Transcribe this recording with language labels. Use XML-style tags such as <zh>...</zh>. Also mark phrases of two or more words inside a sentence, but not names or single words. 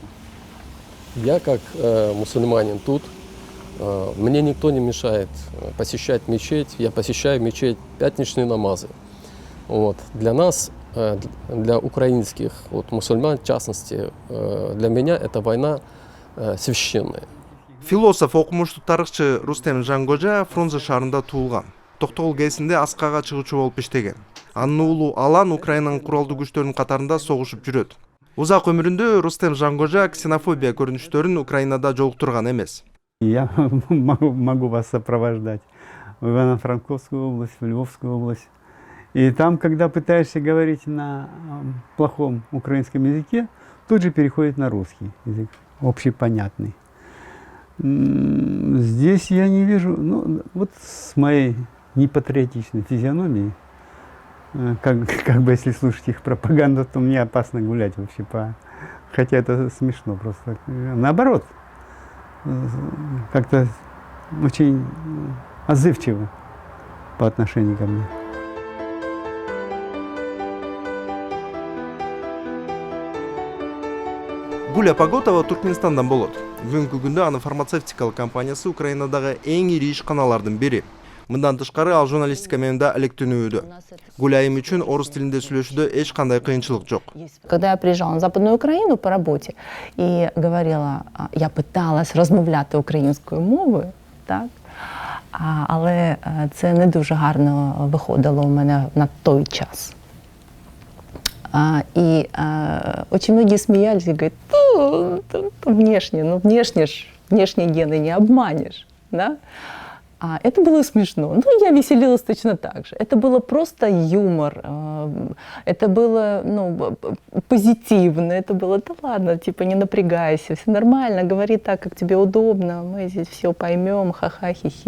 <ru>Я как мусульманин тут, мне никто не мешает посещать мечеть. Я посещаю мечеть, пятничные намазы. Вот. Для нас, для украинских мусульман, в частности, для меня эта война священная.</ru> <ky>Философ, окумуштуу тарыхчы Рустем Жангожа Фрунзе шаарында туулган. Токтогул кезинде аскага чыгуучу болуп иштеген. Анын уулу Алан Украинанын куралдуу күчтөрүнүн катарында согушуп жүрөт. Узак өмүрүндө Рустем Жангожа ксенофобия көрүнүштөрүн Украинада жолуктурган эмес.</ky> <ru>Я могу вас сопровождать в Ивано-Франковскую область, в Львовскую область. И там, когда пытаешься говорить на плохом украинском языке, тут же переходит на русский язык, общепонятный. Здесь я не вижу, ну, вот с моей непатриотичной физиономией, как бы если слушать их пропаганду, то мне опасно гулять вообще по... Хотя это смешно просто. Наоборот, как-то очень отзывчиво по отношению ко мне.</ru> <ky>Гуля Паготова Туркменистандан болот. Бүгүнкү күндө анын фармацевтикалык компаниясы Украинадагы эң ири ишканалардын бири. Мындан тышкары ал журналистика менен алектенүүдө. Гуля айым үчүн орус тилинде сүйлөшүүдө эч кандай кыйынчылык жок.</ky> <ru>Когда я приезжала на Западную Украину по работе и говорила, я пыталась</ru> <uk>розмовляти українською мовою,</uk> <ru>так?</ru> <uk>Але це не дуже гарно виходило у мене на той час.</uk> <ru>И очень многие смеялись и говорят, внешние гены не обманешь, да? Это было смешно. Ну, я веселилась точно так же. Это было просто юмор, это было, ну, позитивно, это было, да ладно, типа не напрягайся, все нормально, говори так, как тебе удобно, мы здесь все поймем, ха-ха, хи-хи.</ru>